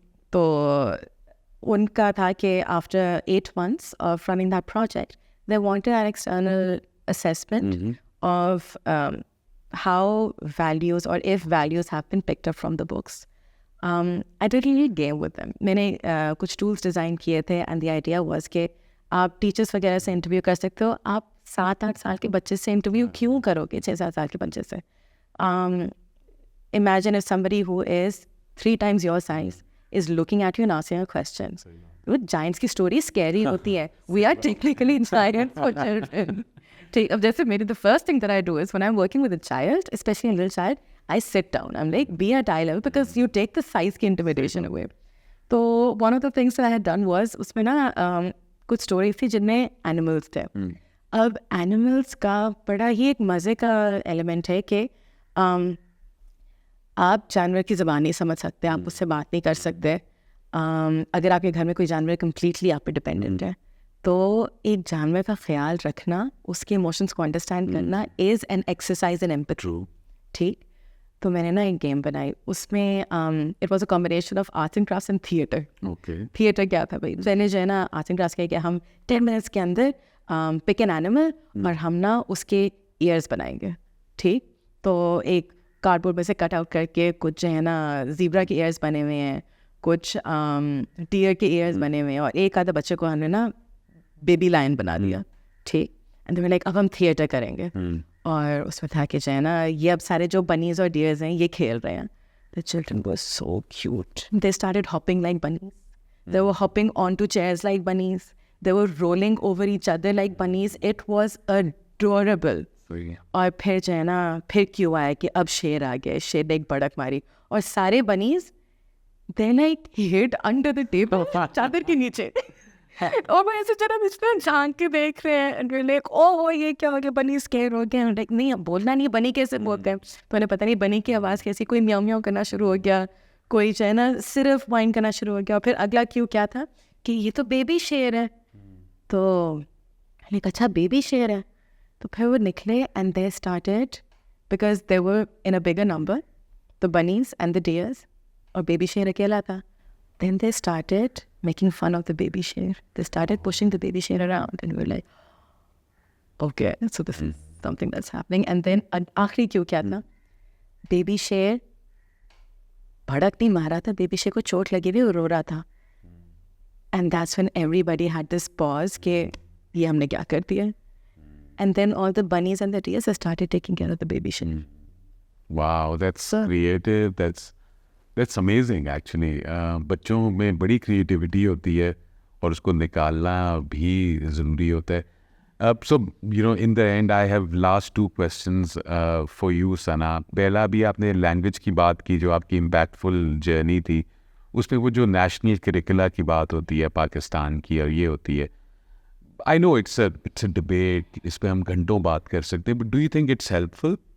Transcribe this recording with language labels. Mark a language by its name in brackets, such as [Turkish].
[Urdu] تو ان کا تھا کہ [English] After 8 months of running that project, they wanted an external assessment of how values or if values have been picked up from the books. I did a game with them. [Urdu] میں نے کچھ tools design کیے تھے [English] and the idea was [Urdu] کہ آپ teachers وغیرہ سے interview کر سکتے ہو. آپ 7-8 سال کے بچے سے انٹرویو کیوں کرو گے 6-7 سال کے بچے سے. [English] Imagine if somebody who is 3 times your size is looking at you and asking a question. Giants کی story scary [Urdu] ہوتی ہے. [English] We are technically giants for children. [Urdu] ٹھیک. اب جیسے میری [English] the first thing that I do is when I'm working with a child, especially a little child, I sit down. I'm like, be at eye level because you take the size کی intimidation away. [Urdu] تو [English] one of the things that I had done was [Urdu] اس میں نا کچھ stories تھی جن میں animals تھے. اب اینیملس کا بڑا ہی ایک مزے کا ایلیمنٹ ہے کہ آپ جانور کی زبان نہیں سمجھ سکتے, آپ اس سے بات نہیں کر سکتے. اگر آپ کے گھر میں کوئی جانور کمپلیٹلی آپ پہ ڈپینڈنٹ ہے, تو ایک جانور کا خیال رکھنا, اس کے ایموشنس کو انڈرسٹینڈ کرنا [English] Is an exercise in empathy. [Urdu] ٹھیک. تو میں نے نا ایک گیم بنائی, اس میں [English] It was a combination of arts and crafts and theatre. [Urdu] Theatre کیا تھا بھائی, پہلے جو ہے نا آرٹس اینڈ کرافٹس کیا کہ ہم 10 منٹس کے اندر [English] pick an animal [Urdu] اور ہم نا اس کے ایئرس بنائیں گے. ٹھیک. تو ایک کارڈ بورڈ میں سے کٹ آؤٹ کر کے کچھ جو ہے نا زیبرا کے ایئرس بنے ہوئے ہیں, کچھ ڈیئر کے ایئرس بنے ہوئے ہیں, اور ایک آدھا بچے کو ہم نے نا بیبی لائن بنا دیا. ٹھیک. اینڈ لائک اب ہم تھیٹر کریں گے. اور اس میں تھا کہ جو ہے نا یہ اب سارے جو بنیز اور ڈیئرز ہیں یہ کھیل رہے ہیں. [English] The children were so cute. They started hopping like bunnies. They were hopping onto chairs like bunnies. They were rolling over each other like bunnies. It was adorable. [Urdu] اور پھر جو ہے نا پھر کیوں آیا کہ اب شیر آ گیا, شیر نے ایک بڑک ماری اور سارے بنیز [English] they like hid under the table [Urdu] چادر کے نیچے. اور میں ایسے ذرا اس پہ جھانک کے دیکھ رہے ہیں, لائک او یہ کیا ہو گیا, بنی اسکیئر ہو گیا. لائک نہیں اب بولنا نہیں, بنی کیسے بولتے ہیں, تو انہیں پتہ نہیں بنی کی آواز کیسی, کوئی میاؤ میاؤ کرنا شروع ہو گیا, کوئی جو ہے نا صرف وائن کرنا شروع ہو گیا. اور پھر اگلا کیوں کیا تھا کہ یہ تو بیبی شیر ہے. تو میں نے اچھا بیبی شیر ہے. تو پھر وہ نکلے [English] and they started because they were in a bigger number, the bunnies and the deers, [Urdu] اور بیبی شیر اکیلا تھا. [English] Then they started making fun of the baby share. They started pushing the baby share around and we were like, okay, so this is something that's happening. And then [Urdu] آخری کیوں کیا تھا, baby شیر بھڑک نہیں مارا تھا, بیبی شیر کو چوٹ لگی ہوئی اور رو رہا تھا. [English] And that's when everybody had this pause [Urdu] کہ یہ ہم نے کیا کر دیا. [English] And then all the bunnies and the deers started taking care of the baby share. Wow, that's creative. That's amazing actually. [Urdu] بچوں میں بڑی کریٹیوٹی ہوتی ہے اور اس کو نکالنا بھی ضروری ہوتا ہے. [English] So in the end I have last 2 questions for you Sana. [Urdu] پہلا بھی آپ نے لینگویج کی بات کی جو آپ کی امپیکٹفل جرنی تھی, اس میں وہ جو نیشنل کریکولا کی بات ہوتی ہے پاکستان کی اور یہ ہوتی ہے, [English] I know it's a debate, [Urdu] اس پہ ہم گھنٹوں بات کر سکتے ہیں, [English] but do you think it's helpful?